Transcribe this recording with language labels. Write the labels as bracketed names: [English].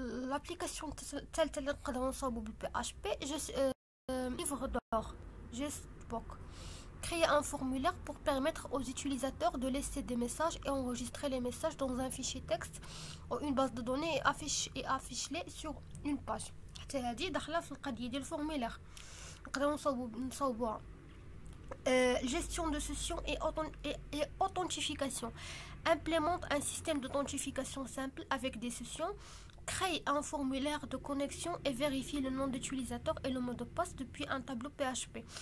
[Arabic] l'application الثالثه اللي نقدروا نصاوبوا بالبي اش بي livre d'or Justbook. [French] Créer un formulaire pour permettre aux utilisateurs de laisser des messages et enregistrer les messages dans un fichier texte ou une base de données et afficher sur une page. [Arabic] حتى هذه داخله في القضيه ديال الفورمولير نقدروا نصاوبوها. [French] gestion de session et authentification. Implémente un système d'authentification simple avec des sessions. Crée un formulaire de connexion et vérifie le nom d'utilisateur et le mot de passe depuis un tableau PHP.